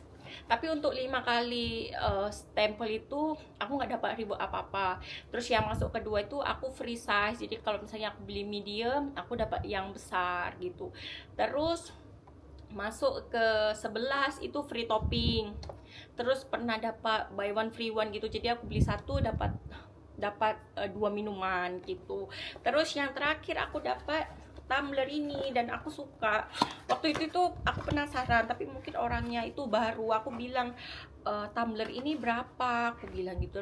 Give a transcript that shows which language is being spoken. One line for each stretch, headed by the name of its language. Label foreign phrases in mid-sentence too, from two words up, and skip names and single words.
Indonesian: Tapi untuk 5 kali stempel itu aku nggak dapat reward apa-apa. Terus yang masuk kedua itu aku
English: free size.
Indonesian: Jadi kalau misalnya aku beli medium, aku dapat yang besar gitu. Terus masuk ke 11 itu
English: free topping.
Indonesian: Terus pernah dapat
English: buy one free one
Indonesian: gitu. Jadi aku beli satu dapat 2 minuman gitu. Terus yang terakhir aku dapat tumbler ini dan aku suka. Waktu itu tuh aku penasaran, tapi mungkin orangnya itu baru. Aku bilang, tumbler ini berapa? Aku bilang gitu.